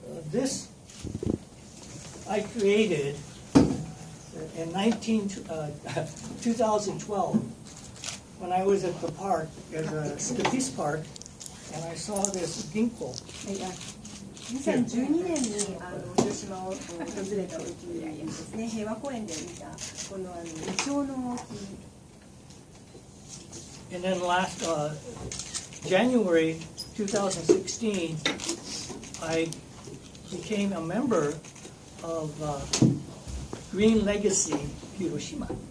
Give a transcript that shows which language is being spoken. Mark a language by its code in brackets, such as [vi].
[en] This I created in 2012 when I was at the park, the Peace Park, and I saw this ginkgo. [ja] 2012年に広島を訪れた時にですね、平和公園で見たこのイチョウの木。 [en] And then last January 2016, I became a member of Green Legacy Hiroshima.